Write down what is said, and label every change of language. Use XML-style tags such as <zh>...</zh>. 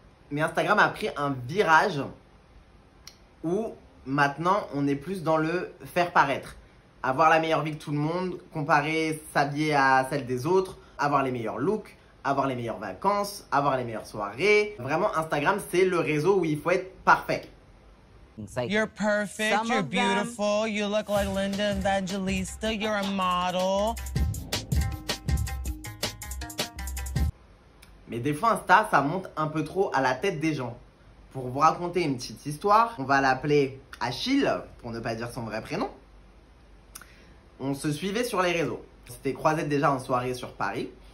<fr>Mais Instagram a pris un virage où maintenant on est plus dans le faire paraître. Avoir la meilleure vie que tout le monde, comparer sa vie à celle des autres, avoir les meilleurs looks, avoir les meilleures vacances, avoir les meilleures soirées. Vraiment, Instagram, c'est le réseau où il faut être parfait.</fr> <en>You're perfect, you're beautiful, you look like Linda Evangelista, you're a model.</en> <fr>Mais des fois, Insta, ça monte un peu trop à la tête des gens. Pour vous raconter une petite histoire, on va l'appeler Achille, pour ne pas dire son vrai prénom. On se suivait sur les réseaux. On s'était croisés déjà en soirée sur Paris.</fr>